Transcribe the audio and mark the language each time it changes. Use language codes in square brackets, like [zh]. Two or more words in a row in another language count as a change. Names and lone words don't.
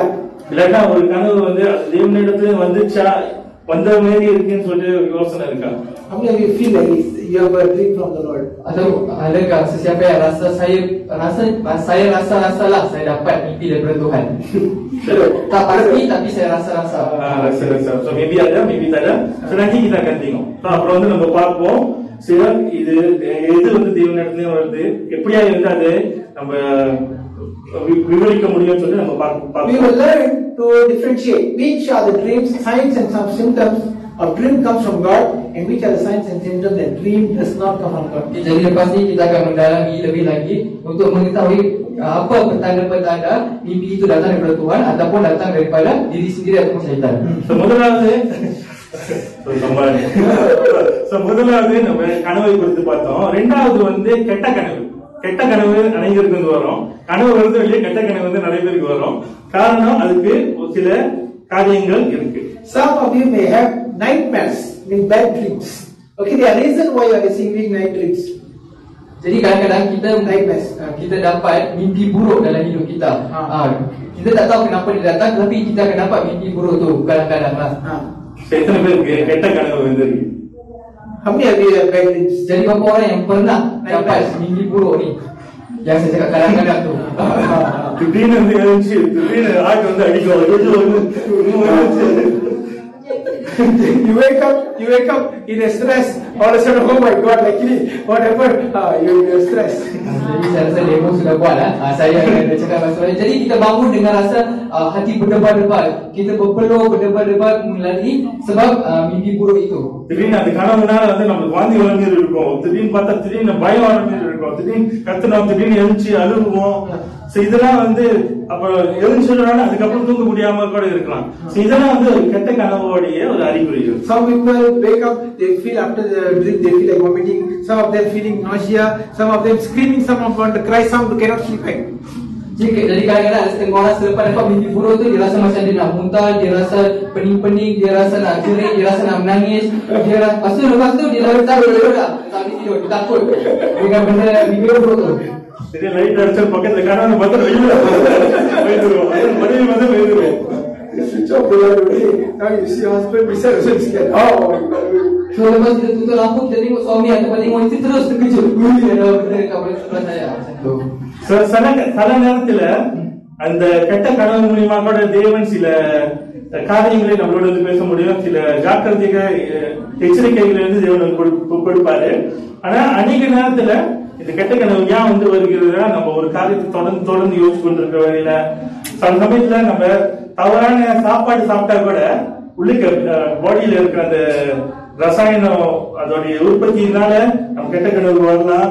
[ta] இல்லைன்னா ஒரு கனவு வந்து தேவனிடத்துல வந்துச்சா வந்த மாதிரி இருக்குன்னு சொல்லிட்டு யோசனை இருக்கா? [en] How many of you feel like you have a dream from the Lord? [ms] Atau adakah sesiapa yang saya rasa-rasalah saya dapat mimpi daripada Tuhan? Tak pasti tapi saya rasa-rasa. Rasa-rasa. So maybe ada, maybe tak ada. So nanti kita akan tengok. [ta] அப்புறம் வந்து நம்ம பார்ப்போம் சில இது எது வந்து தேவனிடத்துல வருது, எப்படியா வந்து அது நம்ம விவரிக்க முடியும்னு சொல்லி நம்ம பார்ப்போம். [en] We will learn to differentiate which are the dreams, signs and some symptoms of dream comes from God and which are the signs and symptoms that dream does not come from God. [ms] Jadi lepas ni kita akan mendalami lebih lagi untuk mengetahui apa petanda-petanda mimpi itu datang daripada Tuhan ataupun datang daripada diri sendiri ataupun syaitan. [ta] முதலாவது நம்ம கனவை குறித்து பார்த்தோம். ரெண்டாவது வந்து கெட்ட கனவு. கெட்ட கனவு அனைவருக்கு வந்து வரும். கனவு வருது வெளியே, கெட்ட கனவு வந்து நிறைய பேருக்கு வரும். காரணம் அதுக்கு சில காரியங்கள் இருக்கு. [en] Some of you may have nightmares, mean bad dreams. Okay, there are reason why you are receiving night dreams. [ms] Jadi kadang-kadang kita dapat mimpi buruk dalam hidup kita. Kita tak tahu kenapa dia datang, tapi kita akan dapat mimpi buruk tu kadang-kadang lah. [ta] எத்தனை பேருக்கு கெட்ட கனவு வந்திருக்கு? [en] How many of you have bad dreams? [ms] Jadi berapa orang yang pernah dapat mimpi buruk ni? Yang saya cakap kadang-kadang tu. [ta] திடீர்னு வந்து எழுந்துச்சு, திடீர்னு ஆட்டு வந்து அடிக்கும். [en] You wake up in a stress. All of a sudden, oh my God, luckily, what happened? You're stressed. [ms] Jadi saya rasa demo sudah buat lah. Saya akan cakap masalah. Jadi kita bangun dengan rasa hati berdebar-debar. Kita berpeluh, berdebar-debar melalui sebab mimpi buruk itu. [ta] திடீர்னு அந்த கனவுனால வந்து நமக்கு வாந்தி வர மாதிரி இருக்கும். திடீர்னு பார்த்தா திடீர்னு பயம் வர மாதிரி இருக்கும். திடீர்னு கத்துனோம், திடீர்னு எழுந்துச்சு அழுகுவோம். இதெல்லாம் வந்து அப்ப எழுந்துச்சுனால அதுக்கப்புறம் தூங்க முடியாம கூட இருக்கலாம். இதெல்லாம் வந்து ஒரு கெட்ட கனவோடைய ஒரு அறிகுறிகள். [en] Some people wake up, they feel after the dream they feel like vomiting. Some of them feeling nausea. Some of them screaming. Some of them want to cry. Some cannot sleep. [ms] Jadi kadang-kadang setengah orang selepas dapat mimpi buruk tu dia rasa macam dia nak muntah, dia rasa pening-pening, dia rasa nak jerit, dia rasa nak menangis, dia rasa, lepas tu dia dah tak tidur dah, tak boleh tidur, dia takut dengan benda mimpi buruk tu. [ta] Jadi light அடிச்சல் பக்கத்துல காணாம பார்த்தா வெளியில போயிடுவோம். மனைவி வந்து போயிடுவோம். [en] Switch off the light already. Now you see husband beside also is scared. Oh, [ms] so lepas kita tutup lampu, kita tengok suami ataupun tengok isteri terus terkejut. Ada benda kat sebelah saya macam tu. [ta] சில நேரத்துல அந்த கெட்ட கனவு மூலியமா கூட தேவன் சில காரியங்களை நம்மளோட வந்து பேச முடியும். சில ஜாக்கிரதைக எச்சரிக்கைகளை வந்து தேவன் வந்து கொடுப்பாரு. ஆனா அநேக நேரத்துல இந்த கெட்ட கனவு ஏன் வந்து வருகிறதுனா நம்ம ஒரு காரியத்தை தொடர்ந்து யோசிச்சு கொண்டிருக்க வரையில சில சமயத்துல நம்ம தவறான சாப்பாடு சாப்பிட்டா கூட உள்ளுக்கு பாடியில இருக்கிற அந்த ரசாயனம் அதோடைய உற்பத்தியினால நம்ம கெட்ட கனவு வரலாம்.